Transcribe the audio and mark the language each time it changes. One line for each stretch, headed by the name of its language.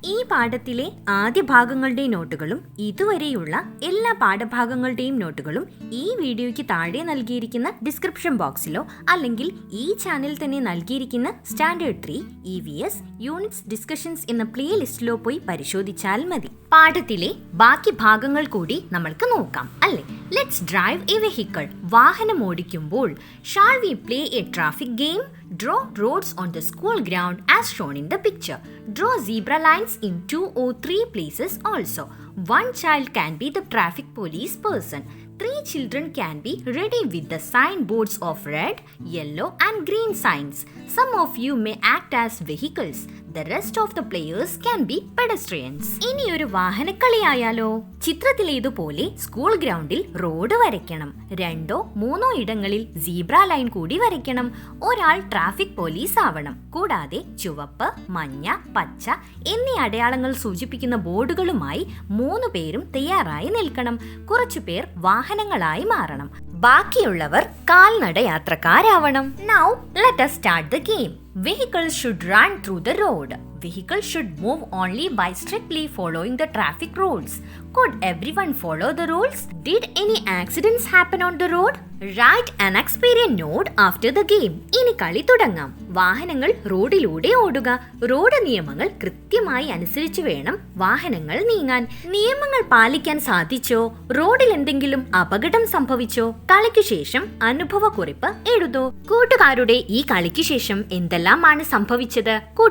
Malayalam: ഈ പാഠത്തിലെ ആദ്യ ഭാഗങ്ങളുടെ നോട്ടുകളും ഇതുവരെയുള്ള എല്ലാ പാഠഭാഗങ്ങളുടെയും നോട്ടുകളും ഈ വീഡിയോയ്ക്ക് താഴെ നൽകിയിരിക്കുന്ന ഡിസ്ക്രിപ്ഷൻ ബോക്സിലോ അല്ലെങ്കിൽ ഈ ചാനൽ തന്നെ നൽകിയിരിക്കുന്ന സ്റ്റാൻഡേർഡ് 3 EVS യൂണിറ്റ്സ് ഡിസ്കഷൻസ് എന്ന പ്ലേലിസ്റ്റിലോ പോയി പരിശോധിച്ചാൽ മതി. പാഠത്തിലെ ബാക്കി ഭാഗങ്ങൾ കൂടി നമ്മൾക്ക് നോക്കാം അല്ലേ?
English: Let's drive a vehicle.
Malayalam: വാഹനം ഓടിക്കുമ്പോൾ
English: shall we play a traffic game? Draw roads on the school ground as shown in the picture. Draw zebra lines in 2 or 3 places also. One child can be the traffic police person. 3 children can be ready with the signboards of red, yellow and green signs. Some of you may act as vehicles. The rest of the players can be pedestrians.
Malayalam: ഇനി ഒരു വാഹനക്കളിയായാലോ? ചിത്രത്തിലേതുപോലെ school ഗ്രൗണ്ടിൽ road വരയ്ക്കണം. 2 or 3 ഇടങ്ങളിൽ zebra line കൂടി വരയ്ക്കണം. ഒരാൾ traffic police ആവണം. കൂടാതെ ചുവപ്പ്, മഞ്ഞ, പച്ച എന്നീ അടയാളങ്ങൾ സൂചിപ്പിക്കുന്ന ബോർഡുകളുമായി 3 പേരും തയ്യാറായി നിൽക്കണം. കുറച്ചുപേർ വാഹനങ്ങളായി മാറണം. ബാക്കിയുള്ളവർ കാൽനട യാത്രക്കാരാവണം.
English: Now let us start the game. Vehicles should run through the road. Vehicles should move only by strictly following the traffic rules. Could everyone follow the rules? Did any accidents happen on the road? Write an experience note after the game.
Malayalam: ഇനി കളി തുടങ്ങാം. വാഹനങ്ങൾ റോഡിലൂടെ ഓടുക. Road നിയമങ്ങൾ കൃത്യമായി അനുസരിച്ച് വേണം വാഹനങ്ങൾ നീങ്ങാൻ. നിയമങ്ങൾ പാലിക്കാൻ സാധിച്ചോ? റോഡിൽ എന്തെങ്കിലും അപകടം സംഭവിച്ചോ? കളിക്കു ശേഷം അനുഭവക്കുറിപ്പ് എഴുതൂ. കൂട്ടുകാരുടെ ഈ കളിക്കു ശേഷം എന്തെല്ലാമാണ് സംഭവിച്ചത്?